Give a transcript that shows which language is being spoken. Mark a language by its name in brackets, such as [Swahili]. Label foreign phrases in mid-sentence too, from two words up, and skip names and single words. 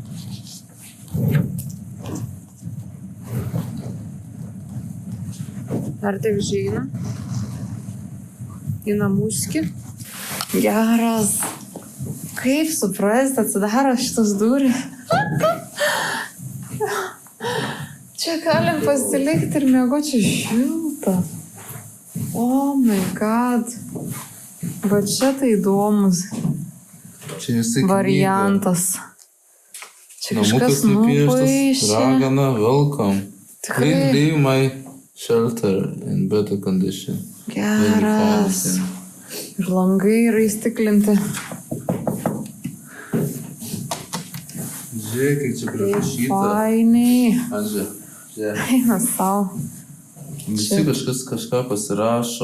[Lithuanian] Ar taip žeina? Į namuskį. Geras. Kaip suprasti, atsidaro šitas durys. Čia galim pasilikti ir miegoti, čia šilta. [English] Oh my god. [Lithuanian] Bet čia tai įdomus variantas. Čia kažkas nupaišė. Ragana, welcome. Tikrai. [English] Please leave my shelter in better condition. [Lithuanian] Geras. Ir langai yra įstiklinti. Žiūrėk, čia prirašyta. Fainiai. Žiūrėk. Eina sau. Visi kažką pasirašo.